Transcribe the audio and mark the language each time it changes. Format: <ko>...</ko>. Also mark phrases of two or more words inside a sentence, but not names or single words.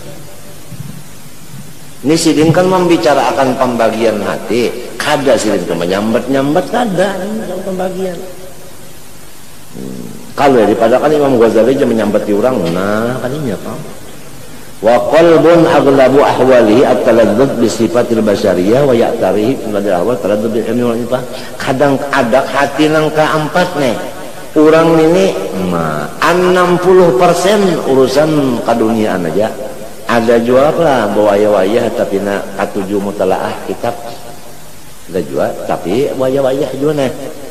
<bjn>Ini sidin kan membicarakan pembagian hati. Kada sidin itu menyambat kada pembagian. Kalau daripada kan Imam Ghazali aja menyambat di orang, nah kalinya apa?</bjn> <ar>وقلب أغلب أحواله التلذذ بصفات البشرية ويعتريه بالأحوال التلذذ بالعلم والعفة.</ar> <bjn>Kadang ada hati nang keempat nih. Orang ini 60% urusan keduniaan aja. Ada juga lah wayah-wayah tapi nak katuju mutalaah kitab. Ada juga tapi wayah-wayah juga nih.</bjn>